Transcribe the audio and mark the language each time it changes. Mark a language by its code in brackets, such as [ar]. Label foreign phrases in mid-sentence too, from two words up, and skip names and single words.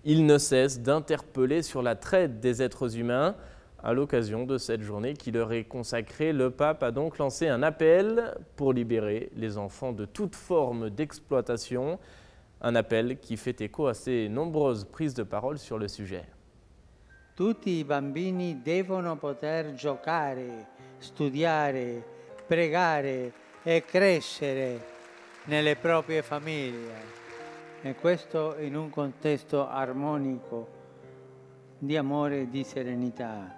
[fr] Il ne cesse d'interpeller sur la traite des êtres humains. À l'occasion de cette journée qui leur est consacrée, le pape a donc lancé un appel pour libérer les enfants de toute forme d'exploitation. Un appel qui fait écho à ses nombreuses prises de parole sur le sujet. [it] Tutti i bambini devono poter giocare, studiare, pregare e crescere nelle proprie famiglie. E questo in un contesto armonico di amore e di serenità.